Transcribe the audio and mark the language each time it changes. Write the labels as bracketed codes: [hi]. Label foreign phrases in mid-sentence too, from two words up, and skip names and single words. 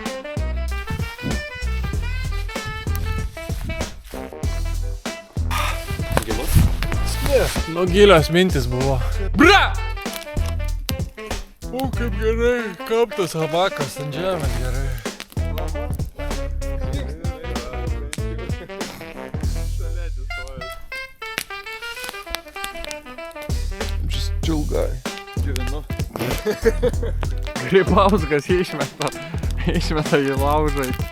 [lt] Gilus? Ne. Nu gilios mintis buvo. Bra! O, kaip gerai, kaptas hamakas ant žemės gerai. [en] Just chill guy. [lt] Džiuvinu. Grybauskas išmeta į laužą.